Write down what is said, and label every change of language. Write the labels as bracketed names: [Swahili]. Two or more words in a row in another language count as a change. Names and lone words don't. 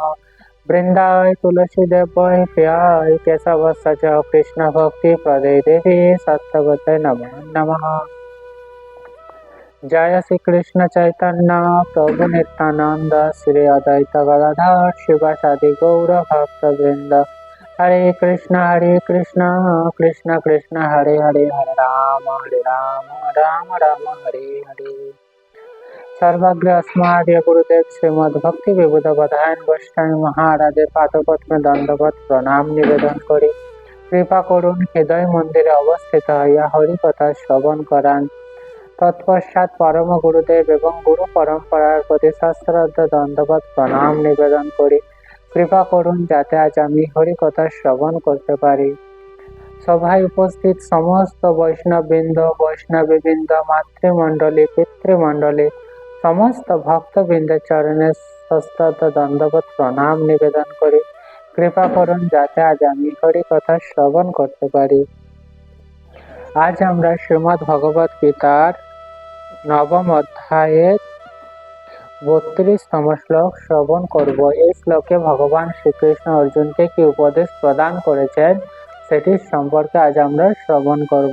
[Sanskrit] वृन्दाय तुलसीदेवाय प्रियाय केशवस्य च कृष्णभक्तिप्रदे देवी सत्यवते नमो नमः। जय श्री कृष्ण चैतन्य प्रभु नित्यानंद श्री अद्वैत गदाधर शिवासादि गौर भक्तवृंद। हरे कृष्ण कृष्ण कृष्ण हरे हरे हरे राम राम राम हरे हरे। [Bangla] সর্বজ্ঞ অস্মদীয় গুরুদেব শ্রীমদ্ ভক্তি বিবুধ বধায়ন গোস্বামী মহারাজ পাদপদ্ম দণ্ডবৎ প্রণাম নিবেদন করি কৃপা করুণ হৃদয় মন্দিরে অবস্থিত হইয়া হরিকথা শ্রবণ করান। তৎপশ্চাৎ পরম গুরুদেব এবং গুরু পরম্পরার প্রতি সশ্রদ্ধ দণ্ডবৎ প্রণাম নিবেদন করি কৃপা করুন যাতে আজ আমি হরিকথা শ্রবণ করতে পারি। সভায় উপস্থিত সমস্ত বৈষ্ণববৃন্দ বৈষ্ণবীবৃন্দ মাতৃমণ্ডলী পিতৃমণ্ডলী সমস্ত ভক্তবৃন্দ চরণে সশ্রদ্ধ দণ্ডবৎ প্রণাম নিবেদন করি কৃপা করুন যাতে আজ আমি হরিকথা শ্রবণ করতে পারি। आज আমরা শ্রীমদ্ ভগবত গীতার নবম অধ্যায়ের 32তম শ্লোক শ্রবণ করব। এই শ্লোকে ভগবান শ্রীকৃষ্ণ অর্জুনকে কি উপদেশ প্রদান করেছেন সেটির সম্পর্কে আজ আমরা শ্রবণ করব।